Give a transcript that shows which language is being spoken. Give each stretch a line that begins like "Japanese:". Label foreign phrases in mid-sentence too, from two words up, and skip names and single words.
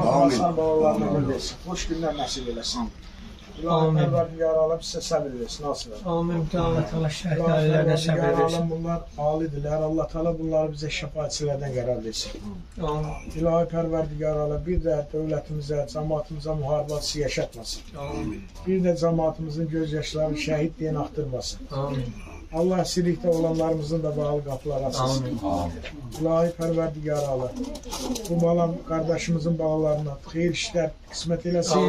Turkish: eylesin. Hoş günler nasip eylesin. Amin.
Azerbaijani: Pərverdigar aləm sizə səbir versin.
Turkish: Nasıl versin? Amin. Allah Teala şehit ailelerine sabır versin.
Azerbaijani: Bunlar alidirlər. Allah Teala bunları bizə şəfaətçilərdən qərar versin. Amin. İlahi Pərverdigar aləm bir də dövlətimizə, cəmaatımıza müharibəsi yaşatmasın. Amin. Bir də cəmaatımızın göz yaşlarını şəhid deyən axtırmasın. Amin. Allah əsirlikdə olanlarımızın da bağlı qapıları açsın. İlahi Pərverdigar aləm. Bu balam qardaşımızın bağlarına xeyir işlər qismət eləsin.